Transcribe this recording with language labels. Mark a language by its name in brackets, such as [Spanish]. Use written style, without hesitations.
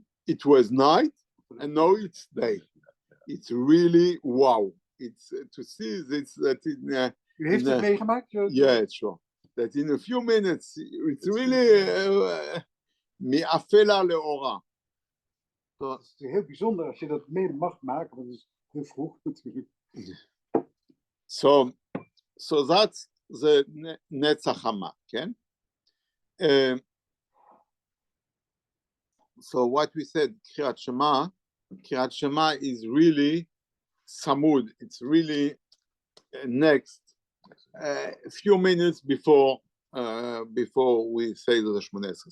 [English] It was night and now it's day. It's really wow. It's to see this that in [Dutch] U heeft het meegemaakt? [English] yeah, sure. That in a few minutes, it's really [Hebrew] mi'afela le'ora. [Dutch] Het is heel bijzonder als je dat mee mag maken, want het is heel vroeg natuurlijk. [English] So that's the Netzach Hama, okay? So what we said, Kriyat Shema is really samud. It's really next, a few minutes before we say the Shmoneh Esrei.